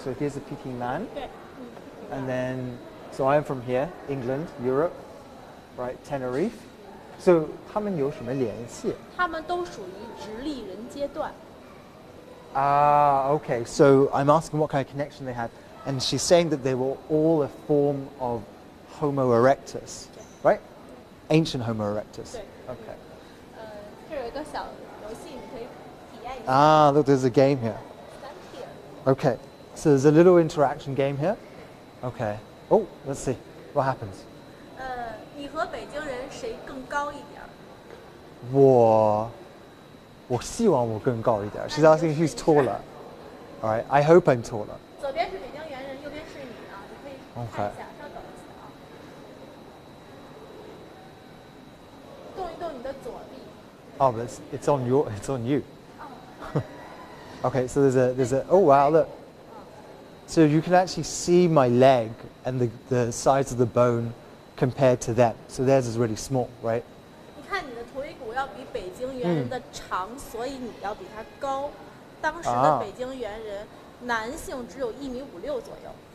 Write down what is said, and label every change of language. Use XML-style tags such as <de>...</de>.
<en>So here's the Peking Man,</en> <zh>对，</zh> <en>and then, so I'm from here, England, Europe, right, Tenerife.</en> <zh>So 他们有什么联系？它们都属于直立人阶段。</zh> <en>Ah, okay. So I'm asking what kind of connection they had, and she's saying that they were all a form of Homo erectus, right? Ancient Homo erectus.</en> <zh>对。</zh> <en>Okay.</en> <zh>这有一个小游戏，你可以体验一下。</zh> <en>Ah, look, there's a game here. Stand here. Okay. So there's a little interaction game here. Okay. Oh, let's see what happens.</en> <zh>你和北京人谁更高一点？我希望我更高一点.</zh> <en>She's asking who's taller. All right. I hope I'm taller.</en> <zh>左边是北京猿人，右边是你啊，你可以看一下，稍等一下啊。动一动你的左臂。</zh> <en>Oh, but it's on you. Okay, so there's a oh wow, look. So you can actually see my leg and the size of the bone compared to them. So theirs is really small, right?</en> <zh>你看你的腿骨要比北京猿人的长，所以你要比他高。当时的北京猿人，男性只有1.56米左右。</zh>